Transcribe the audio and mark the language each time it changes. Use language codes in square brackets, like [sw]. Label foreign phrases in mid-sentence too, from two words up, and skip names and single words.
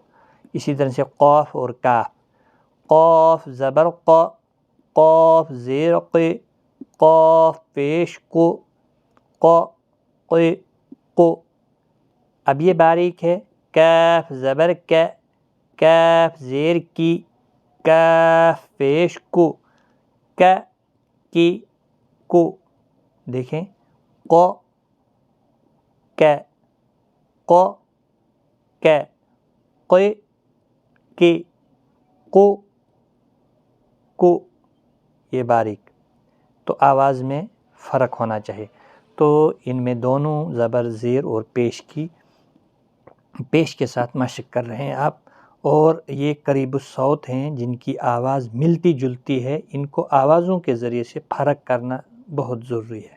[ur] اسی طرح سے قاف اور کاف، قاف زبر ق، قاف زیر ق، قاف پیش کو، ق، ق، کو۔ اب یہ باریک ہے، کاف زبر ک، کاف زیر کی، کاف پیش کو، ک، کی، کو۔ دیکھیں ق، ک، ق، ک، ق، کی، کو، کو۔ یہ باریک، تو آواز میں فرق ہونا چاہیے۔ تو ان میں دونوں زبر زیر اور پیش کی پیش کے ساتھ مشق کر رہے ہیں آپ، اور یہ قریب الصوت ہیں جن کی آواز ملتی جلتی ہے، ان کو آوازوں کے ذریعے سے فرق کرنا بہت ضروری ہے۔